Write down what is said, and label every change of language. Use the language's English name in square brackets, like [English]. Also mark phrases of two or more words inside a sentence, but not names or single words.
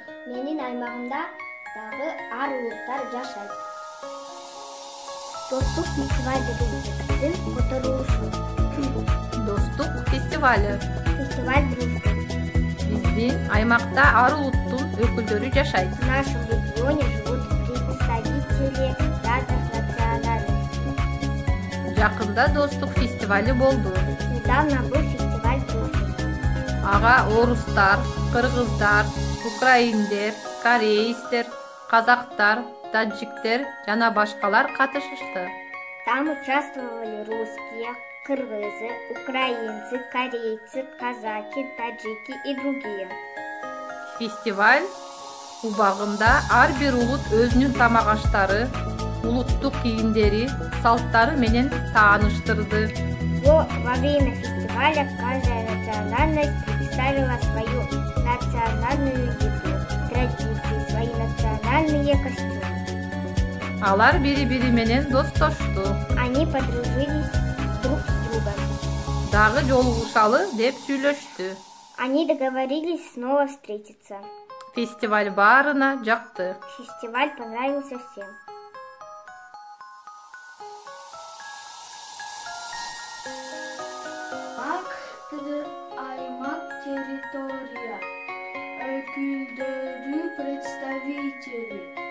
[Kyrgyz] Менин аймагымда дагы ар улуттар жашайт. Достук фестиваль деген сөздүн которулушу. Достук фестиваль. [Russian] Фестиваль дружбы. [Kyrgyz] Биздин аймакта ар улуттун өкүлдөрү жашайт. [Russian] В нашем регионе живут представители разных национальностей. [Kyrgyz] Жакында достук фестивали болду. [Russian] Недавно был фестиваль дружбы. [Kyrgyz] Ага орустар, кыргыздар, украиндер, корейцтер, казактар, таджиктер жана башкалар катышышты. [Russian] Там участвовали русские, кыргызы, украинцы, корейцы, казаки, таджики и другие. [Kyrgyz] Фестиваль убагында ар бир улут өзүнүн тамак аштары, улуттук кийимдери, салттары менен тааныштырды. [Russian] Во время фестиваля каждая национальность представила свою национальную еду, традиции, свои национальные костюмы. [Kyrgyz] Алар бири-бири менен достошту. [Russian] Они подружились друг с другом. [Kyrgyz] Дагы жолугушалы деп сүйлөштү. [Russian] Они договорились снова встретиться. [Kyrgyz] Фестиваль баарына жакты. [Russian] Фестиваль понравился всем. [Kyrgyz] Аймак территория, өкүлдөрү, представители.